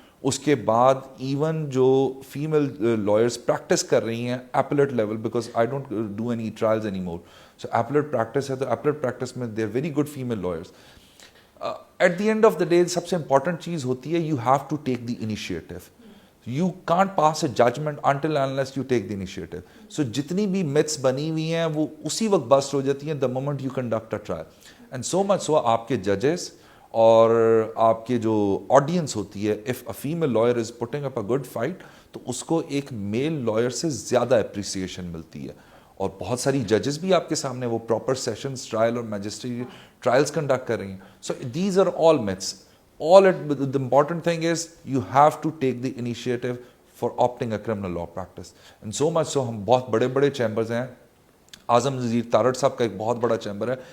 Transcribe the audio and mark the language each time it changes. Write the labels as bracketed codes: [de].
[ur] اس کے بعد [en] even جو female lawyers practice [ur] کر رہی ہیں [en] appellate level, because I don't do any trials any more, so appellate practice [ur] ہے تو ایپلیٹ پریکٹس میں [en] They are very good female lawyers. At the end of the day [ur] سب سے important چیز ہوتی ہے [en] You have to take the initiative. You can't pass a judgment until unless you take the initiative. [ur] سو جتنی بھی متس بنی ہوئی ہیں وہ اسی وقت بسٹ ہو جاتی ہیں [en] The moment you conduct a trial. And so much so [ur] آپ کے ججز اور آپ کے جو آڈینس ہوتی ہے, [en] if a female lawyer is putting up a good fight [ur] تو اس کو ایک میل لائر سے زیادہ اپریسیشن ملتی ہے. اور بہت ساری ججز بھی آپ کے سامنے وہ پراپر سیشنز ٹرائل اور میجسٹریٹ ٹرائلز کنڈکٹ کر رہی ہیں. [en] So these are all myths. The important thing is you have to take the initiative for opting a criminal law practice. And so much so [ur] ہم بہت بڑے بڑے chambers ہیں. اعظم نذیر تارڑ صاحب کا ایک بہت بڑا چیمبر ہے.